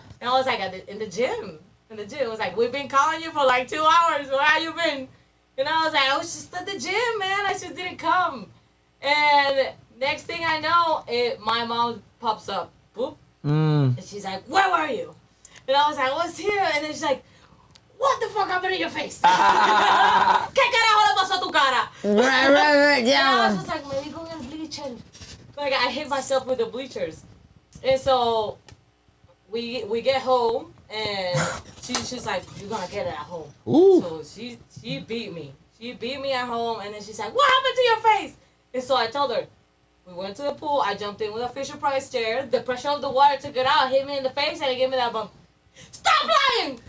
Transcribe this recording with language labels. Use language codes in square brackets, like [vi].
[en] And I was like, in the gym. In the gym. It was like, we've been calling you for like 2 hours. Where have you been? And I was like, I was just at the gym, man. I just didn't come. And next thing I know, my mom pops up. Boop. And she's like, where were you? And I was like, I was here. And then she's like, what the fuck happened to your face? [es] ¿Qué carajo le pasó a tu cara? [en] Right, And I was yeah. just like, maybe go get a bleacher. Like, I hit myself with the bleachers. And so we get home, and she's like, you're gonna get it at home. Ooh. So she beat me. She beat me at home, and then she's like, what happened to your face? And so I told her, we went to the pool, I jumped in with a Fisher Price chair, the pressure of the water took it out, hit me in the face, and it gave me that bump. Stop lying!